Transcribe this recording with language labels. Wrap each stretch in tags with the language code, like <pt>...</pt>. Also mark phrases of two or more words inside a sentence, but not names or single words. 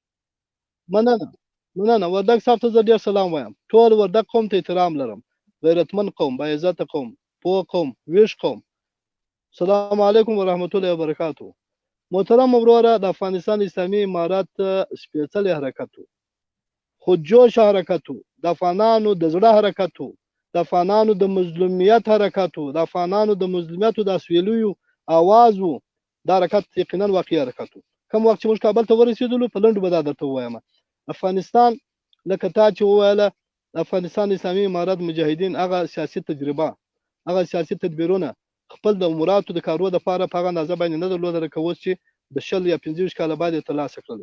<ps>مننه وردګ صاحب ته زه ډېر سلام وایم. ټول وردګ قوم ته احترام لرم، غیرتمند قوم، باعزته قوم، پوه قوم، ویښ قوم.</ps> <ar>السلام علیکم ورحمت الله وبرکاتو.</ar> <ps>محترم وروره، د افغانستان اسلامي امارات سپېڅلی حرکت و، خودجوش حرکت و، د افغانانو د زړه حرکت و، د افغانانو د مظلومیت حرکت و، د افغانانو د مظلومیتو د اسویلیو آواز و. دا حرکت یقینا واقعي حرکت و. کوم وخت چې موږ کابل ته ورسېدلو په لنډو به دا درته ووایم. افغانستان لکه تا چې وویله، افغانستان اسلامي امارات مجاهدین هغه سیاسي تجربه، هغه سیاسي تدبیرونه خپل د اموراتو د کارو دپاره په هغه اندازه باندې نه درلوده لکه اوس چې د 20 یا 25 کاله بعد یې ترلاسه کړلی.</ps>